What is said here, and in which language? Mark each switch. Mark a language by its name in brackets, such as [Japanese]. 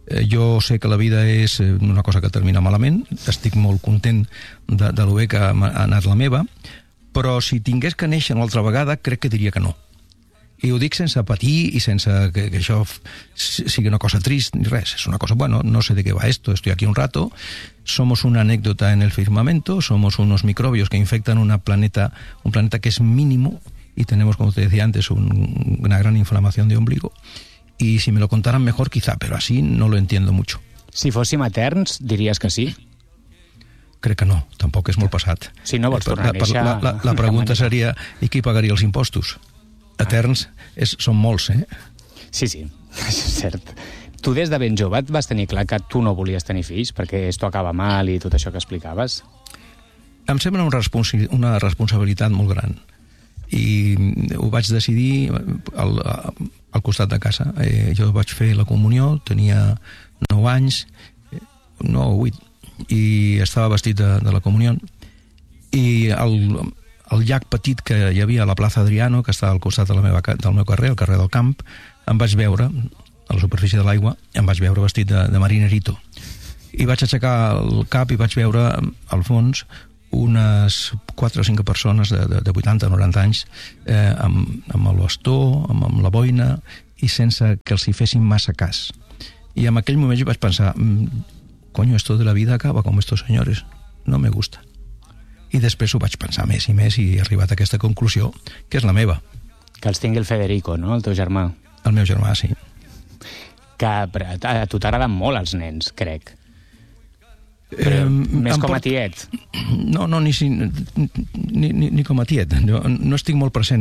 [Catalan] Jo sé que la vida és una cosa que termina malament. Estic molt content de lo bé que ha anat la meva... Però si tingués que néixer una altra vegada, crec que diria que no. I ho dic sense patir i sense que això sigui una cosa trist ni res. És una cosa, bueno, no sé de què va [Spanish] esto, estoy aquí un rato. Somos una anécdota en el firmamento, somos unos microbios que infectan un planeta que es mínimo y tenemos, como te decía antes, una gran inflamación de ombligo. Y si me lo contaran mejor, quizá, pero así no lo entiendo mucho. [Catalan] Si fóssim eterns, diries que sí. Crec que no, tampoc és molt passat. Si no vols tornar a néixer... La pregunta seria, i qui pagaria els impostos? Eterns són molts, eh? Sí, sí, és cert. Tu des de ben jove et vas tenir clar que tu no volies tenir fills perquè [Spanish] esto acaba mal [Catalan] i tot això que explicaves? Em sembla una responsabilitat molt gran. I ho vaig decidir al costat de casa. Jo vaig fer la comunió, tenia 9 anys, 9 o 8... i estava vestit de la comunió, i el llac petit que hi havia a la plaça Adriano, que està al costat del meu carrer, el carrer del Camp, em vaig veure a la superfície de l'aigua, em vaig veure vestit de marinerito, i vaig aixecar el cap i vaig veure al fons unes 4 o 5 persones de 80 o 90 anys amb el bastó, amb la boina, i sense que els hi fessin massa cas. I en aquell moment jo vaig pensar, coño, [Spanish] esto de la vida acaba [Catalan] com [Spanish] estos señores, no me gusta. [Catalan] I després ho vaig pensar més i més i he arribat a aquesta conclusió, que és la meva. Que els tingui el Federico, no?, el teu germà. El meu germà, sí. Que a tu t'agraden molt els nens, crec. Més com a tiet. No, ni com a tiet. Jo no estic molt present.